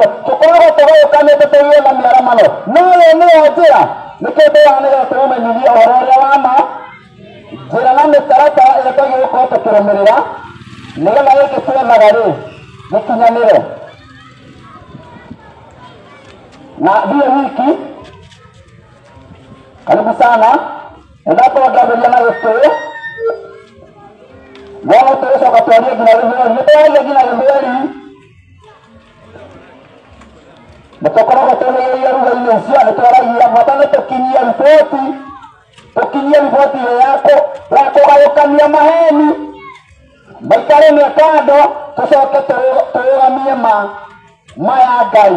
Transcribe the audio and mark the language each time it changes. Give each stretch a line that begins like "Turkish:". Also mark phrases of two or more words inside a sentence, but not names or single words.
Kikuyu: Tũkoragwo tũgayũkanĩte tũgĩetha mĩaramano. No ĩyo nĩyo njĩra. Nĩkĩĩ ndĩraga nĩgetha tũmũmenyithie ũhoro ũrĩa wa ma, njĩra na mĩtaratara ĩrĩa twagĩrĩirwo gũkorwo tũkĩrũmĩrĩra, nĩgetha gĩkĩ twethaga rĩ gĩkinyanĩre.
Swahili: Na ndiyo wiki, karibu sana,
Kikuyu: endapo ngambĩrĩria na Gĩkũyũ, no tũgĩcoka twarie nginya Gĩthweri. Nĩtũraria nginya Gĩthweri, nĩtũkoragwo twĩrĩgĩrĩire ruga-inĩ icio, nĩtwaragia bata nĩ tũkinyie riboti ya kũgayũkania maheni, maikare mĩkando, tũcoke tũrũgamie maya Ngai.